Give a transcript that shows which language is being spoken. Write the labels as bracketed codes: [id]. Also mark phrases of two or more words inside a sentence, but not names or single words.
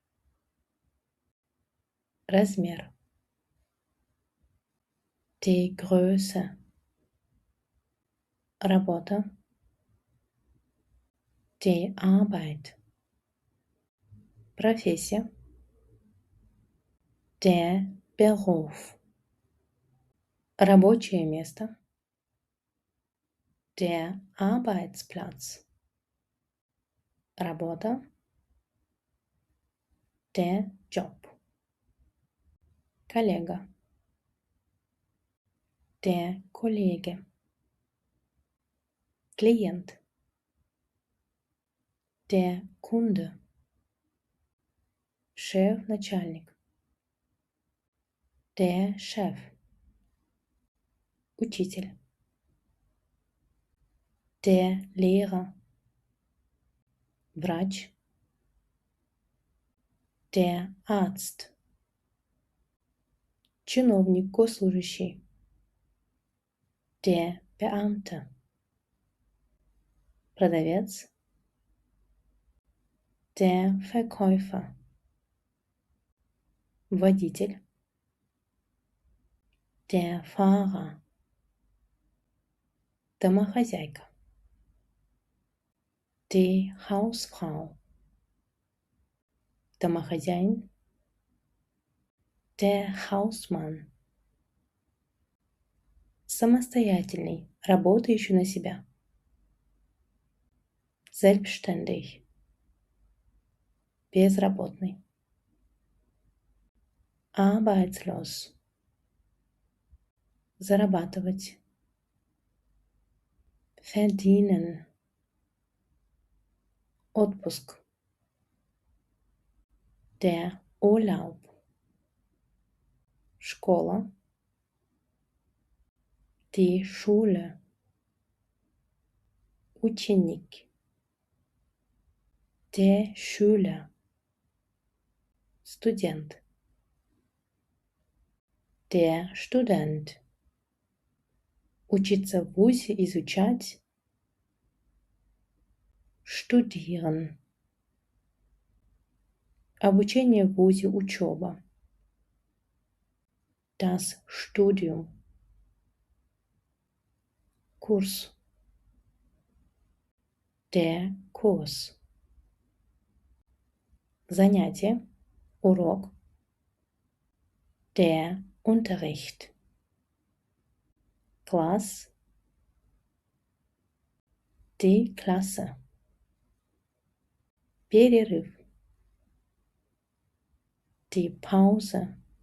[de] Размер. Die Größe. Работа. Die Arbeit. Профессия. Der Beruf. [ru] Рабочее место. [de] Der Arbeitsplatz. Работа. Der Job. Коллега. Der Kollege. Клиент. Der Kunde. [ru] Шеф, начальник. [de] Der Chef. Учитель. Der Lehrer. Врач. Der Arzt. [ru] Чиновник, госслужащий. [de] Der Beamte. Продавец. Der Verkäufer. Водитель. Der Fahrer. Домохозяйка. Die Hausfrau. Домохозяин. Der Hausmann. [ru] Самостоятельный, работающий на себя. [de] Selbstständig. Безработный. Arbeitslos. Зарабатывать. Verdienen. Отпуск. Der Urlaub. Школа. Die Schule. Ученик. Der Schüler. Студент. Der Student. [ru] Учиться в вузе, изучать. studieren. Обучение в вузе, учеба. [de] Das Studium. Курс. Der Kurs. [ru] Занятие, урок. [de] Der Unterricht. Class. Die Klasse. Перерыв. Die Pause.